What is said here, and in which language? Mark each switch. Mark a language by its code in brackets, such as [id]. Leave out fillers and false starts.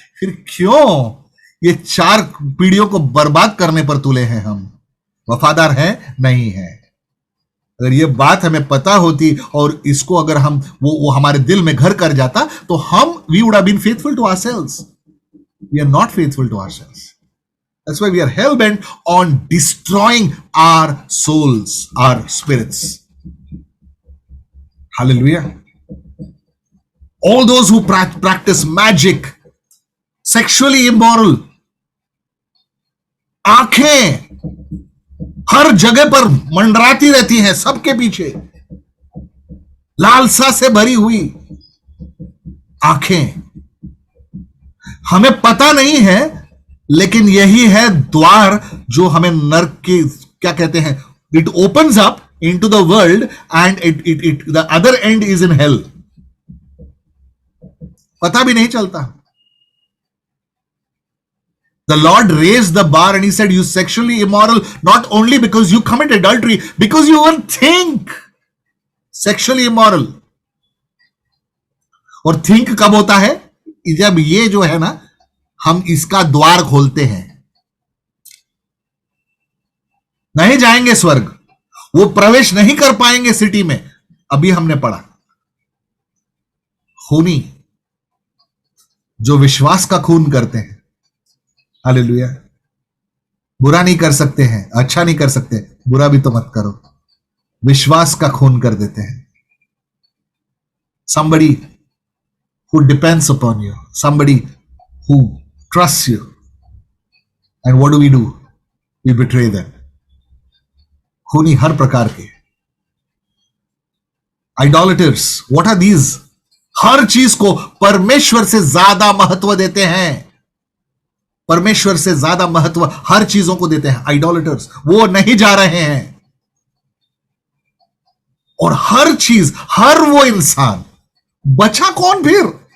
[hi] फिर क्यों ये 4 पीढ़ियों को बर्बाद करने पर तुले हैं हम? वफादार हैं? नहीं है. अगर ये बात हमें पता होती और इसको अगर हम वो हमारे दिल में घर कर जाता, तो हम [en] We would have been faithful to ourselves. We are not faithful to ourselves. That's why we are hell bent on destroying our souls, our spirits. Hallelujah. All those who practice magic, sexually immoral, [hi] आंखें हर जगह पर मंडराती रहती हैं सबके पीछे, लालसा से भरी हुई आंखें. हमें पता नहीं है, लेकिन यही है द्वार जो हमें नरक की, क्या कहते हैं, [en] It opens up into the world and it the other end is in hell. [hi] पता भी नहीं चलता. [en] The Lord raised the bar and he said, you sexually immoral, not only because you commit adultery, because you even think sexually immoral. [hi] और think कब होता है? जब ये जो है ना, हम इसका द्वार खोलते हैं. नहीं जाएंगे स्वर्ग, वो प्रवेश नहीं कर पाएंगे सिटी में. अभी हमने पढ़ा, खूनी जो विश्वास का खून करते हैं. हालेलुया. बुरा नहीं कर सकते हैं, अच्छा नहीं कर सकते, बुरा भी तो मत करो. विश्वास का खून कर देते हैं. [en] somebody who depends upon you, somebody who trusts you, and what do? We betray them. [hi] खूनी हर प्रकार के. [en] idolaters, what are these? [hi] हर चीज को परमेश्वर से ज्यादा महत्व देते हैं. परमेश्वर से ज्यादा महत्व हर चीजों को देते हैं. idolaters, वो नहीं जा रहे हैं. और हर चीज, हर वो इंसान, बचा कौन फिर?